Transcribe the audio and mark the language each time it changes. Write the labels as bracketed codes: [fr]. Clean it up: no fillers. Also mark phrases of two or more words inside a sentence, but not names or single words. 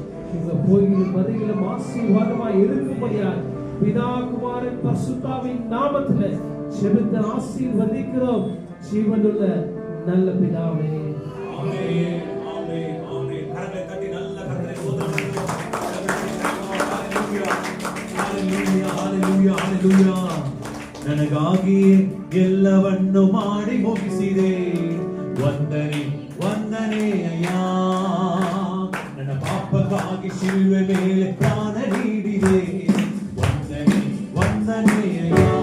[ta] உங்க கோயிலும் மதியிலும் ஆசீர்வாதமாய் இருக்கும்படியாய் பிதா குமாரன் பரிசுத்தாவின் நாமத்திலே ஜெபித்து ஆசீர்வதிக்கிறோம் ஜீவனுள்ள நல்ல பிதாவே. ஆமென், ஆமென், ஆமென். கரங்களை தட்டி நல்ல கர்த்தரை ஸ்தோத்திரம் பண்ணுவோம். ஹalleluya, ஹalleluya, ஹalleluya. [kn] ನನಗಾಗಿ ಎಲ್ಲವನ್ನು ಮಾಡಿ ಮುಗಿಸಿದೆ, ವಂದನೆ ವಂದನೆ ಅಯ್ಯ. ನನ್ನ ಪಾಪಕ್ಕಾಗಿ ಶಿಲುವೆ ಮೇಲೆ ಪ್ರಾಣ ನೀಡಿದೆ, ವಂದನೆ ವಂದನೆ ಅಯ್ಯ.